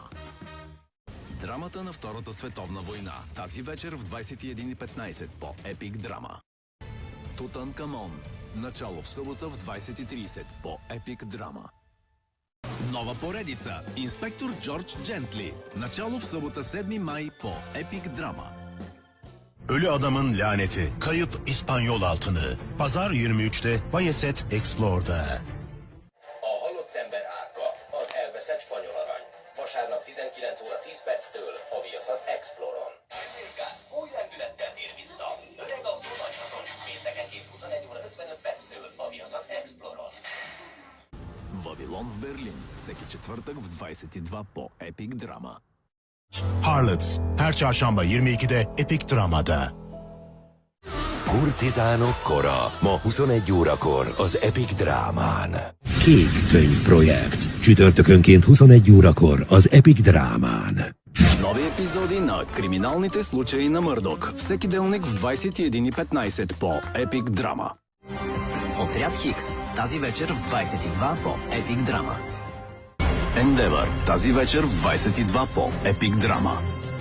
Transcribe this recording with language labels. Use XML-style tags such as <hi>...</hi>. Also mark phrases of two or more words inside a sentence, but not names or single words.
<bg>Драмата на Втората световна война. Тази вечер в 21:15 по Epic Drama. Тутанкамон. Начало в събота в 20:30 по Epic Drama. Nova поредица. Инспектор Джордж Джентли. Начало в събота 7 май по Epic Drama.</bg> <tr>Ölü Adamın Laneti, Kayıp İspanyol Altını. Pazar 23'te Viasat Explore'da.</tr> <hu>A halott ember átka, az elveszett spanyol arany. Vasárnap 19 óra 10 perctől a Viaszat Exploron. Gáz új lendülettel tér vissza. Öreg autó nagy haszon. Péntekenként 21 óra 55 perctől a Viaszat Exploron.</hu> <bg>Вавилон в Берлин. Всеки четвъртък в 22 по Epic Drama.</bg> <tr>Harlots, her çarşamba 22'de Epic Drama'da.</tr> <hu>Kurtizánok kora. Ma 21 órakor az Epic Drámán. Kék könyv projekt. Csütörtökönként 21 órakor az Epic Drámán.</hu> <bg>Нови епизоди на криминалните случаи на Мърдок. Всеки делник в 21:15 по Epic Drama. Отряд Хикс. Тази вечер в 22 по Epic Drama. Endeavor. Тази вечер в 22 по Epic Drama.</bg>